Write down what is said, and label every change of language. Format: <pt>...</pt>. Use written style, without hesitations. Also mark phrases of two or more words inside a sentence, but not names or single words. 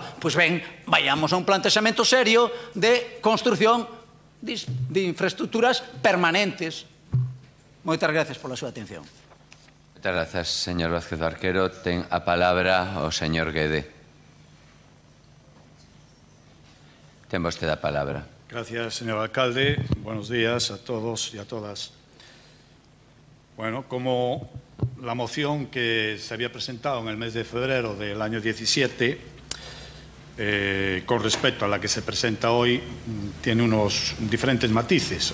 <gl>Pois ben, vayamos a un plantexamento serio de construción de infraestructuras permanentes. Moitas gracias pola súa atención. Moitas grazas, señor Vázquez Barquero. Ten a palabra o señor Guede. Ten vostede a palabra.</gl> <es>Gracias, señor alcalde. Buenos días a todos y a todas. Bueno, como la moción que se había presentado en el mes de febrero del año 17, con respecto a la que se presenta hoy, tiene unos diferentes matices.</es>